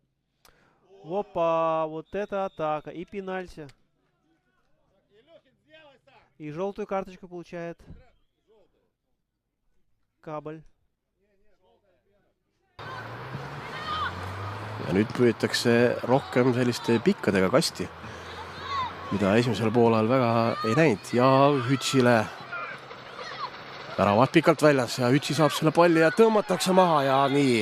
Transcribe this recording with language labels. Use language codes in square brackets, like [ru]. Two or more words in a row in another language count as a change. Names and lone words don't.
[ru] Опа, вот это атака и пенальти. И желтую карточку получает Кабель. [et] Ja nüüd püütakse rohkem selliste pikkadega kasti, mida esimesel poolel väga ei näinud. Ja Hütsile väravad pikalt väljas ja Hütsi saab selle palli ja tõmmatakse maha ja nii.